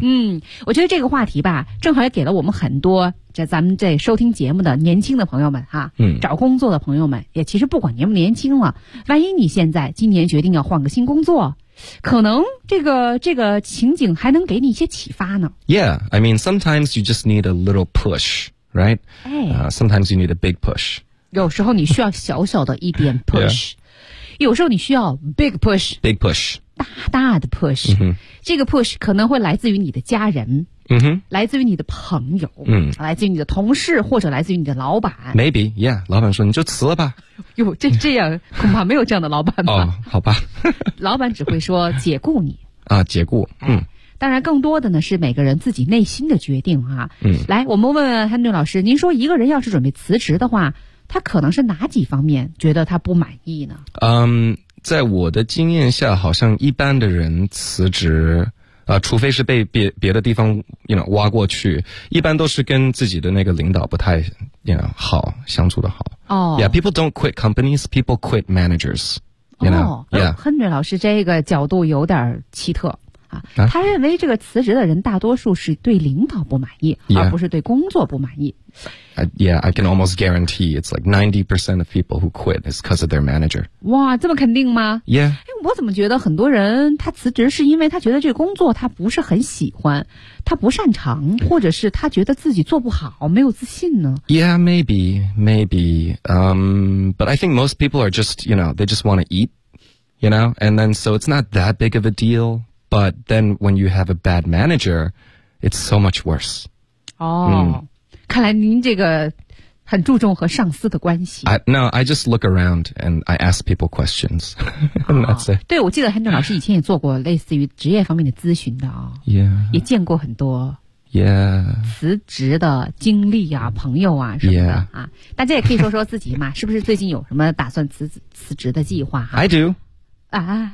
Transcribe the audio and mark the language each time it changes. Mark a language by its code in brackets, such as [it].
[zh] 嗯，我觉得这个话题吧正好也给了我们很多这咱们这收听节目的年轻的朋友们哈、嗯、找工作的朋友们，也其实不管年不年轻了，万一你现在今年决定要换个新工作，可能这个情景还能给你一些启发呢。 [en] Yeah, I mean sometimes you just need a little pushRight?、哎 sometimes you need a big push. [zh] 有时候你需要小小的一点 push. 、 [en] yeah. [zh] 有时候你需要 [en] big push. Big push. [zh] 大大的 push.、 Mm-hmm. 这个 push 可能会来自于你的家人、 mm-hmm. 来自于你的朋友、 mm-hmm. 来自于你的同事或者来自于你的老板。 [en] Maybe, yeah. [zh] 老板说你就辞了吧。哟，这样恐怕没有这样的老板吧。哦、好吧。老板只会说解雇你。啊，解雇。哎、嗯。当然更多的呢是每个人自己内心的决定啊。嗯，来我们问问 Henry 老师，您说一个人要是准备辞职的话，他可能是哪几方面觉得他不满意呢？嗯，在我的经验下好像一般的人辞职除非是被别的地方 [en] you know, [zh] 挖过去，一般都是跟自己的那个领导不太 you know, 好相处的好。哦、 [en] yeah, people don't quit companies, people quit managers, you know? 哦、 yeah. [zh] Henry 老师这个角度有点奇特啊、他认为这个辞职的人大多数是对领导不满意、 [en] yeah. [zh] 而不是对工作不满意。 [en] Yeah, I can almost guarantee it's like 90% of people who quit is because of their manager. [zh] 哇，这么肯定吗？ [en] Yeah、 [zh] 哎、我怎么觉得很多人他辞职是因为他觉得这个工作他不是很喜欢，他不擅长，或者是他觉得自己做不好，没有自信呢？ [en] Yeah, maybe but I think most people are just, you know, they just want to eat, you know, and then so it's not that big of a dealBut then when you have a bad manager, it's so much worse. [zh] 哦、嗯、看来您这个很注重和上司的关系。 [en] No, I just look around and I ask people questions. 、哦、 that's it. [zh] 对，我记得 Henry 老师以前也做过类似于职业方面的咨询的、哦、 [en] Yeah. [zh] 也见过很多。 [en] Yeah. [zh] 辞职的经历啊，朋友啊什么的、 [en] yeah. 啊。 [zh] 大家也可以说说自己嘛，是不是最近有什么打算辞职的计划、啊、 [en] I do. 啊